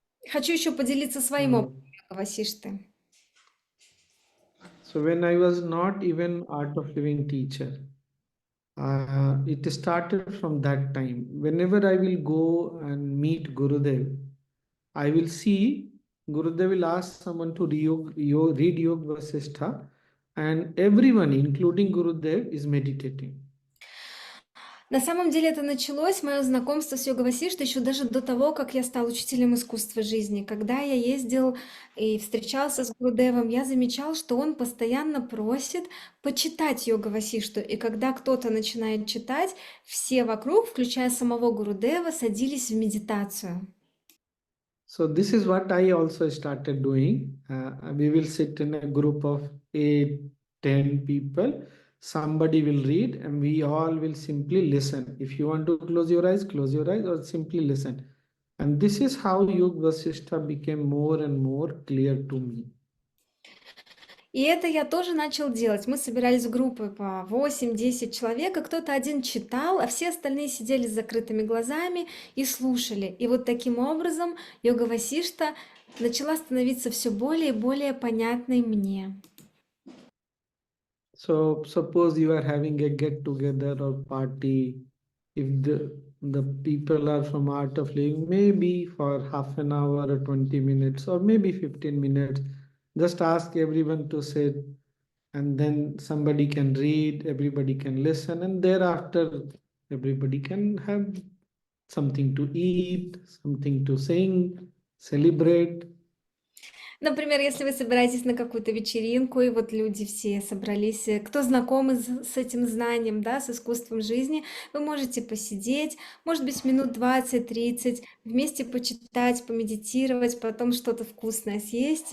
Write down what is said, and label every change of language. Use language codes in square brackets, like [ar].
[ru] Хочу еще поделиться своим опытом Йога Васишты. [en] So when I was not even Art of Living teacher, it started from that time. Whenever I will go and meet Gurudev, I will see Gurudev will ask someone to read Yoga Vasishtha, and everyone, including Gurudev, is meditating. [ru] На самом деле это началось, мое знакомство с Йога Васиштой, еще даже до того, как я стал учителем искусства жизни. Когда я ездил и встречался с Гурудевом, я замечал, что он постоянно просит почитать Йога Васишту. И когда кто-то начинает читать, все вокруг, включая самого Гурудева, садились в медитацию. [en] So this is what I also started doing. We will sit in a group of 8, 10 people. Somebody will read and we all will simply listen. If you want to close your eyes or simply listen. And this is how Yoga Vasishtha became more and more clear to me. [ru] И это я тоже начал делать. Мы собирались в группы по 8-10 человек, и кто-то один читал, а все остальные сидели с закрытыми глазами и слушали. И вот таким образом Йога Васишта начала становиться все более и более понятной мне. [en] So suppose you are having a get together or party. If the people are from art of living, maybe for half an hour or 20 minutes or maybe 15 minutes. Just ask everyone to sit, and then somebody can read, everybody can listen, and thereafter everybody can have something to eat, something to sing, celebrate. [ru] Например, если вы собираетесь на какую-то вечеринку, и вот люди все собрались, кто знакомы с этим знанием, да, с искусством жизни, вы можете посидеть, может быть, минут 20-30, вместе почитать, помедитировать, потом что-то вкусное съесть.